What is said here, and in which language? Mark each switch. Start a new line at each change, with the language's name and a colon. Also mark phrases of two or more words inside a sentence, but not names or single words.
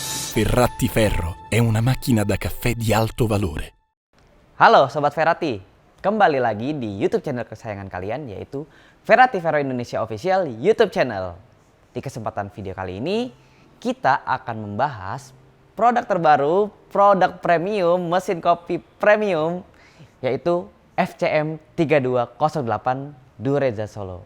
Italian: Ferratti Ferro è una macchina da caffè di alto valore.
Indonesian: Halo Sobat Ferratti, kembali lagi di YouTube channel kesayangan kalian yaitu Ferratti Ferro Indonesia Official YouTube channel. Di kesempatan video kali ini kita akan membahas produk terbaru, produk premium, mesin kopi premium yaitu FCM 3208 Dureza Solo.